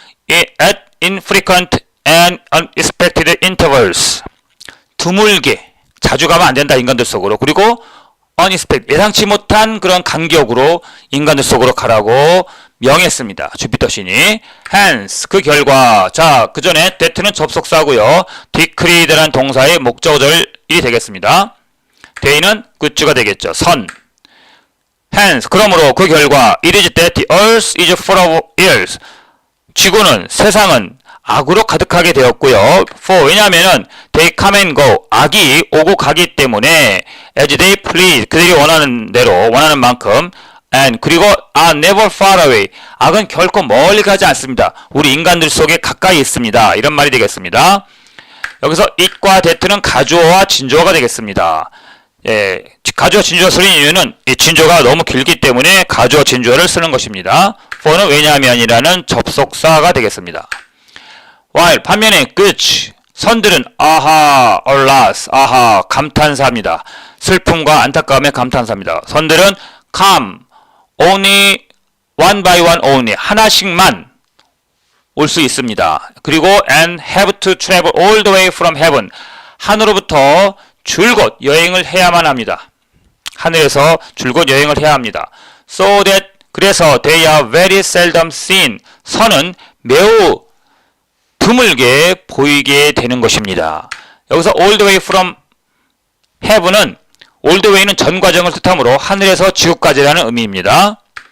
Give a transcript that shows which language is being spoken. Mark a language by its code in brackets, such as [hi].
[en] at infrequent and unexpected intervals [ko] 드물게 자주 가면 안 된다 인간들 속으로 그리고 unexpected 예상치 못한 그런 간격으로 인간들 속으로 가라고 명했습니다. 주피터 신이 hence 그 결과 자 그 전에 that는 접속사고요. decreed라는 동사의 목적어절이 되겠습니다. they는 good가 되겠죠. 선 hence 그러므로 그 결과 [en] it is that the earth is full of ills [ko] 지구는 세상은 악으로 가득하게 되었고요. [en] for [ko] 왜냐하면은 [en] they come and go [ko] 악이 오고 가기 때문에 [en] as they please [ko] 그들이 원하는 대로 원하는 만큼 [en] and [ko] 그리고 [en] are never far away [ko] 악은 결코 멀리 가지 않습니다. 우리 인간들 속에 가까이 있습니다. 이런 말이 되겠습니다. 여기서 it과 that는 가주어와 진주어가 되겠습니다. 예, 가주어 진주어 쓰는 이유는 이 진주어가 너무 길기 때문에 가주어 진주어를 쓰는 것입니다. for는 왜냐하면이라는 접속사가 되겠습니다. while 반면에 good 선들은 아하, alas, 아하 감탄사입니다. 슬픔과 안타까움의 감탄사입니다. 선들은 [en] come only one by one only [ko] 하나씩만 올 수 있습니다. 그리고 [en] and have to travel all the way from heaven [ko] 하늘로부터 줄곧 여행을 해야만 합니다. 하늘에서 줄곧 여행을 해야 합니다. so that 그래서 [en] they are very seldom seen [ko] 선은 매우 드물게 보이게 되는 것입니다. 여기서 [en] all the way from heaven [ko] 은 all the way는 전 과정을 뜻하므로 하늘에서 지구까지라는 의미입니다.